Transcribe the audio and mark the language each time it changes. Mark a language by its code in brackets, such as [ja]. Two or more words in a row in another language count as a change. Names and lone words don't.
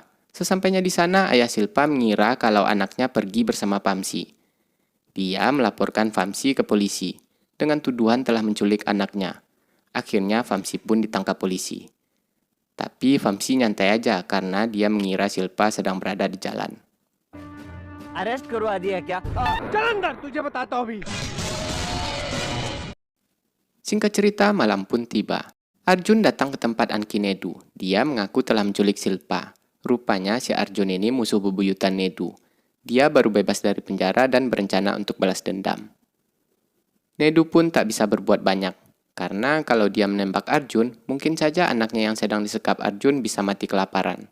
[id] Sesampainya di sana, ayah Silpa mengira kalau anaknya pergi bersama Vamsi. Dia melaporkan Vamsi ke polisi, dengan tuduhan telah menculik anaknya. Akhirnya Vamsi pun ditangkap polisi. Tapi Vamsi nyantai aja karena dia mengira Silpa sedang berada di jalan. [hi] अरेस्ट करवा दिया क्या? चल अंदर, तुझे बताता हूँ अभी. [id] Singkat cerita, malam pun tiba. Arjun datang ke tempat Anki Nedu. Dia mengaku telah menculik Silpa. Rupanya si Arjun ini musuh bebuyutan Nedu. Dia baru bebas dari penjara dan berencana untuk balas dendam. Nedu pun tak bisa berbuat banyak, karena kalau dia menembak Arjun, mungkin saja anaknya yang sedang disekap Arjun bisa mati kelaparan.